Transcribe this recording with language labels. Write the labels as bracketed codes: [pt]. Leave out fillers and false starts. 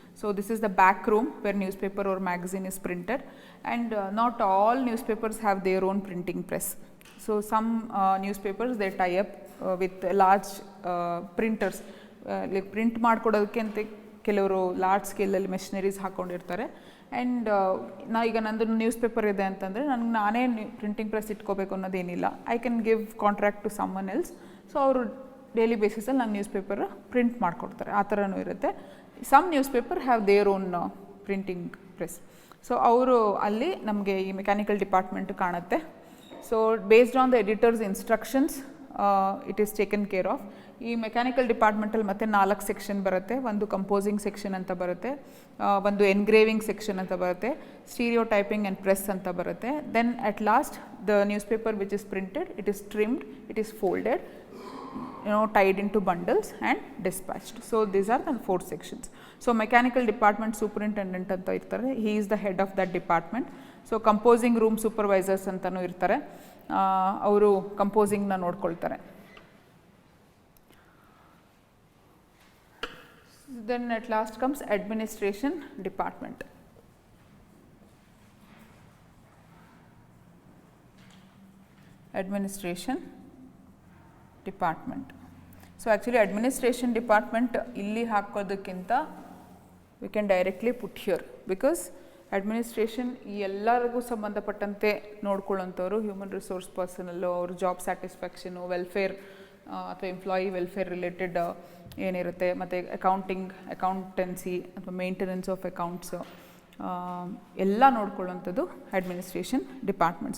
[en] So this is the back room where newspaper or magazine is printed, and not all newspapers have their own printing press. So some newspapers they tie up with large printers, like print [kn] ಮಾಡ್ಕೊಡೋದಕ್ಕೆ ಅಂತ ಕೆಲವರು large ಸ್ಕೇಲಲ್ಲಿ machineries ಹಾಕ್ಕೊಂಡಿರ್ತಾರೆ. And ಈಗ ನಂದು news paper ಇದೆ ಅಂತಂದರೆ ನನಗೆ ನಾನೇ printing press ಇಟ್ಕೋಬೇಕು ಅನ್ನೋದೇನಿಲ್ಲ. [en] I can give contract to someone else. So [kn] ಅವರು ಡೈಲಿ ಬೇಸಿಸಲ್ಲಿ ನಾನು ನ್ಯೂಸ್ ಪೇಪರ್ ಪ್ರಿಂಟ್ ಮಾಡಿಕೊಡ್ತಾರೆ, ಆ ಥರನೂ ಇರುತ್ತೆ. [en] Some newspaper have their own printing press. So [kn] ಅವರು ಅಲ್ಲಿ ನಮಗೆ ಈ ಮೆಕ್ಯಾನಿಕಲ್ ಡಿಪಾರ್ಟ್ಮೆಂಟ್ ಕಾಣುತ್ತೆ. [en] So based on the editors instructions it is taken care of. [kn] ಈ ಮೆಕ್ಯಾನಿಕಲ್ ಡಿಪಾರ್ಟ್ಮೆಂಟಲ್ಲಿ ಮತ್ತೆ 4 ಸೆಕ್ಷನ್ ಬರುತ್ತೆ. ಒಂದು ಕಂಪೋಸಿಂಗ್ ಸೆಕ್ಷನ್ ಅಂತ ಬರುತ್ತೆ, ಒಂದು ಎನ್ಗ್ರೇವಿಂಗ್ ಸೆಕ್ಷನ್ ಅಂತ ಬರುತ್ತೆ, ಸ್ಟೀರಿಯೋ ಟೈಪಿಂಗ್ ಆ್ಯಂಡ್ ಪ್ರೆಸ್ ಅಂತ ಬರುತ್ತೆ. [en] Then at last the newspaper which is printed, it is trimmed, it is folded, tied into bundles and dispatched. So these are the 4 sections. So mechanical department superintendent [kn] anta irtare, [en] he is the head of that department. So composing room supervisors [kn] antanu irtare, ಅವರು composing ನ ನೋಡ್ಕೊಳ್ತಾರೆ. [en] Then at last comes administration department. Administration department. [kn] So actually administration department ಇಲ್ಲಿ ಹಾಕೋದಕ್ಕಿಂತ [en] we can directly put here, because [kn] administration ಎಲ್ಲರಿಗೂ ಸಂಬಂಧಪಟ್ಟಂತೆ ನೋಡ್ಕೊಳ್ಳೋಂಥವ್ರು human resource personnel, ಅವ್ರ job satisfaction, welfare ಅಥವಾ employee welfare related ಏನಿರುತ್ತೆ, ಮತ್ತು ಅಕೌಂಟೆನ್ಸಿ ಅಥವಾ ಮೇಂಟೆನೆನ್ಸ್ ಆಫ್ ಅಕೌಂಟ್ಸು ಎಲ್ಲ ನೋಡ್ಕೊಳ್ಳೋಂಥದ್ದು administration department.